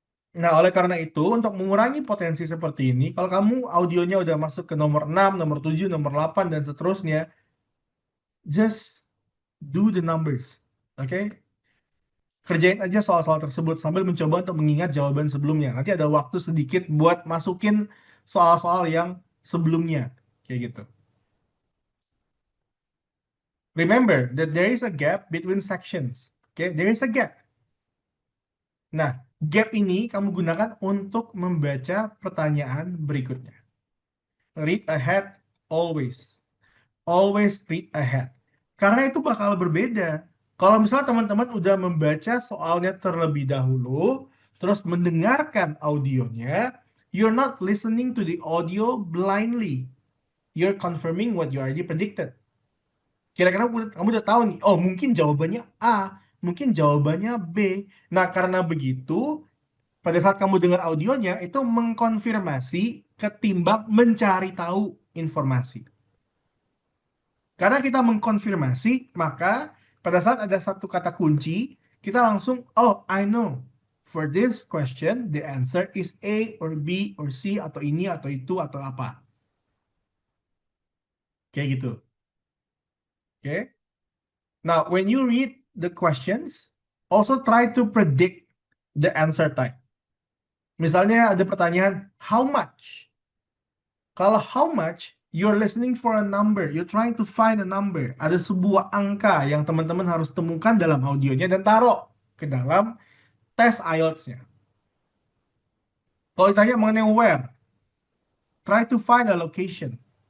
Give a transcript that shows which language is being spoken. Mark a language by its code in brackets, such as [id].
[id] Nah, oleh karena itu, untuk mengurangi potensi seperti ini, kalau kamu audionya udah masuk ke nomor 6, nomor 7, nomor 8, dan seterusnya, [en] just do the numbers. [id] Oke? Kerjain aja soal-soal tersebut sambil mencoba untuk mengingat jawaban sebelumnya. Nanti ada waktu sedikit buat masukin soal-soal yang sebelumnya. Kayak gitu. [en] Remember that there is a gap between sections. Oke? There is a gap. [id] Nah, gap ini kamu gunakan untuk membaca pertanyaan berikutnya. [en] Read ahead always. Always read ahead. [id] Karena itu bakal berbeda. Kalau misalnya teman-teman udah membaca soalnya terlebih dahulu, terus mendengarkan audionya, [en] you're not listening to the audio blindly. You're confirming what you already predicted. [id] Kira-kira kamu udah tahu nih, oh mungkin jawabannya A, mungkin jawabannya B. Nah, karena begitu, pada saat kamu dengar audionya, itu mengkonfirmasi ketimbang mencari tahu informasi. Karena kita mengkonfirmasi, maka pada saat ada satu kata kunci, kita langsung, oh, [en] I know. For this question, the answer is A or B or C [id] atau ini atau itu atau apa. Kayak gitu. Oke. Okay? [en] Now, when you read the questions, also try to predict the answer type. [id] Misalnya ada pertanyaan, [en] how much? [id] Kalau [en] how much, you're listening for a number, you're trying to find a number. [id] Ada sebuah angka yang teman-teman harus temukan dalam audionya dan taruh ke dalam tes IELTS-nya. Kalau ditanya mengenai [en] where, try to find a location.